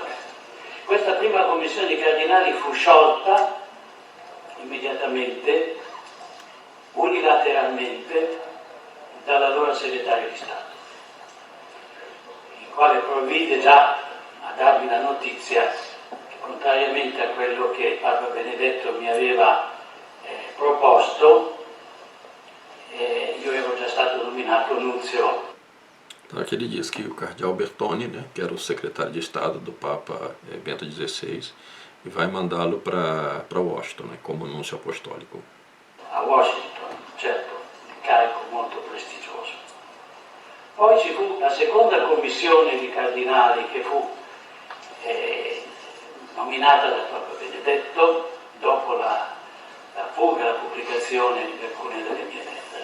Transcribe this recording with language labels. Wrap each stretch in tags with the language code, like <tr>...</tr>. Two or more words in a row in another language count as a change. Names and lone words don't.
<it>Questa prima commissione di cardinali fu sciolta immediatamente, unilateralmente, dall'allora segretario di Stato, il quale provvide già a darmi la notizia che, contrariamente a quello che Papa Benedetto mi aveva proposto, io ero già stato nominato nunzio.</it> <pt>Então aqui ele diz que o cardeal Bertone, né, que era o secretário de Estado do Papa Bento XVI, e vai mandá-lo para Washington, né, como núncio apostólico.</pt> <it>A Washington, certo, un carico molto prestigioso. Poi ci fu la seconda commissione di cardinali che fu nominata dal Papa Benedetto dopo la fuga, la pubblicazione di alcune delle mie lettere.</it>